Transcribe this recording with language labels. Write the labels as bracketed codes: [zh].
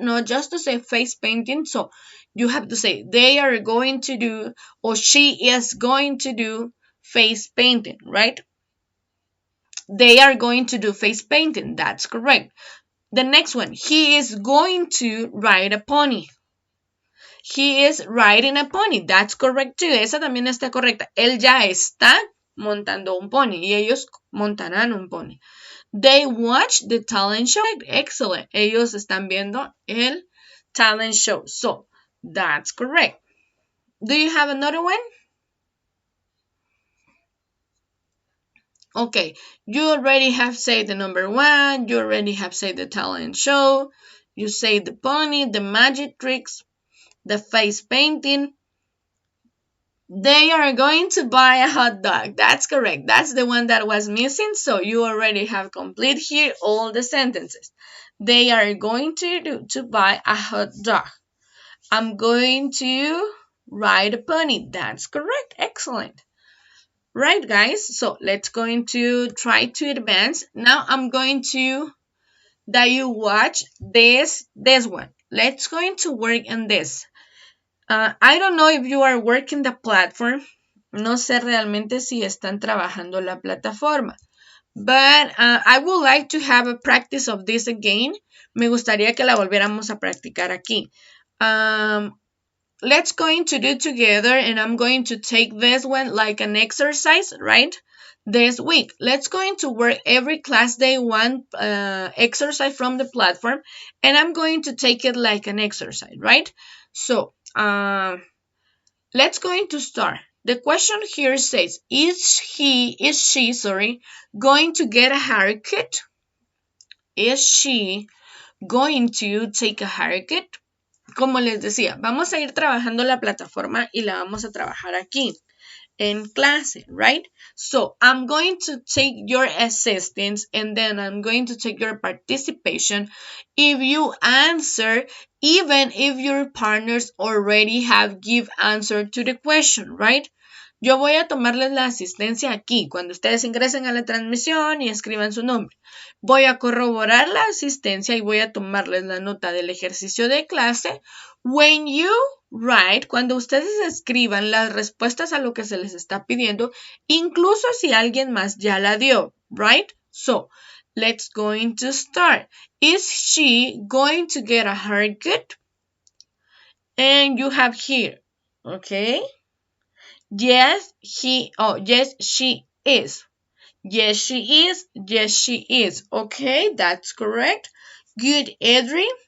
[en] Not just to say face painting. So you have to say they are going to do, or she is going to do face painting, right? They are going to do face painting. That's correct. The next one, he is going to ride a pony. He is riding a pony. That's correct too. [es] Esa también está correcta. Él ya está montando un pony y ellos montarán un pony. [en] They watch the talent show. Excellent. [es] Ellos están viendo el talent show. [en] So, that's correct. Do you have another one? Okay, you already have said the number 1. You already have said the talent show. You say the pony, the magic tricks, the face painting. They are going to buy a hot dog. That's correct. That's the one that was missing. So you already have complete here all the sentences. They are going to buy a hot dog. I'm going to ride a pony. That's correct. Excellent. Right, guys. So let's going to try to advance. Now I'm going to that you watch this one. Let's going to work on this. I don't know if you are working the platform. [es] No sé realmente si están trabajando la plataforma. [en] But I would like to have a practice of this again. [es] Me gustaría que la volviéramos a practicar aquí. [en] Let's going to do together, and I'm going to take this one like an exercise, right? This week, let's going to work every class day one exercise from the platform, and I'm going to take it like an exercise, right? So, let's going to start. The question here says, is she, going to get a haircut? Is she going to take a haircut? [es] Como les decía, vamos a ir trabajando la plataforma y la vamos a trabajar aquí en clase, [en] right? So I'm going to take your assistance and then I'm going to take your participation if you answer, even if your partners already have give answer to the question, right? [es] Yo voy a tomarles la asistencia aquí, cuando ustedes ingresen a la transmisión y escriban su nombre. Voy a corroborar la asistencia y voy a tomarles la nota del ejercicio de clase. [en] When you write, [es] cuando ustedes escriban las respuestas a lo que se les está pidiendo, incluso si alguien más ya la dio, [en] right? So, let's going to start. Is she going to get a haircut? And you have here, okay? Yes, yes, she is. Yes, she is. Yes, she is. Okay, that's correct. Good, Edri.